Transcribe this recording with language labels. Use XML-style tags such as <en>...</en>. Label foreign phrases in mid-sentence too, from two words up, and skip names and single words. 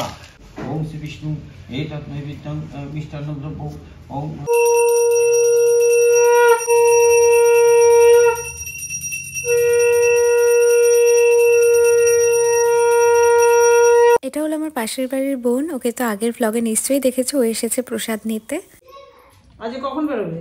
<sa>ओम श्री विष्णु एतत् नैवेद्यं मिष्टान्नं द्रव्यं ओम।</sa> <bn>এটা হলো আমার পাশের বাড়ির বোন, ওকে তো আগের ব্লগে নিশ্চয়ই দেখেছো, ও এসেছে প্রসাদ নিতে। আজ কখন বেরোবে?</bn>